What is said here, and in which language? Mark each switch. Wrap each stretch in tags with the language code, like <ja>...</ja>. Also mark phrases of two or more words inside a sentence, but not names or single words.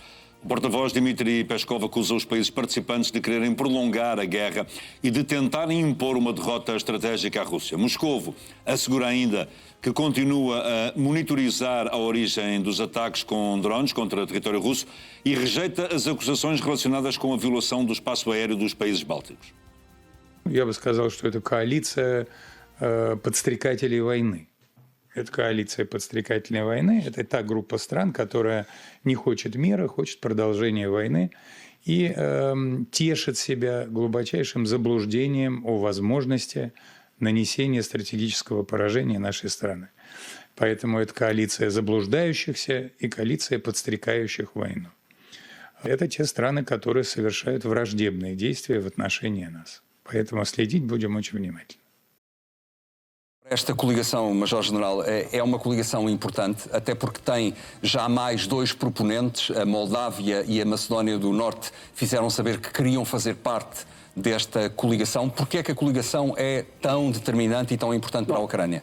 <pt>O porta-voz Dmitry Peskov acusa os países participantes de quererem prolongar a guerra e de tentarem impor uma derrota estratégica à Rússia. Moscovo assegura ainda que continua a monitorizar a origem dos ataques com drones contra o território russo e rejeita as acusações relacionadas com a violação do espaço aéreo dos países bálticos.</pt> <ru>Я бы сказал, что это коалиция подстрекателей войны. Это коалиция подстрекательной войны. Это та группа стран, которая не хочет мира, хочет продолжения войны и тешит себя глубочайшим заблуждением о возможности нанесения стратегического поражения нашей страны. Поэтому это коалиция заблуждающихся и коалиция подстрекающих войну. Это те страны, которые совершают враждебные действия в отношении нас. Поэтому следить будем очень внимательно.</ru> <pt>Esta coligação, Major-General, é uma coligação importante, até porque tem já mais 2 proponentes, a Moldávia e a Macedónia do Norte, fizeram saber que queriam fazer parte desta coligação. Porquê é que a coligação é tão determinante e tão importante para a Ucrânia?</pt>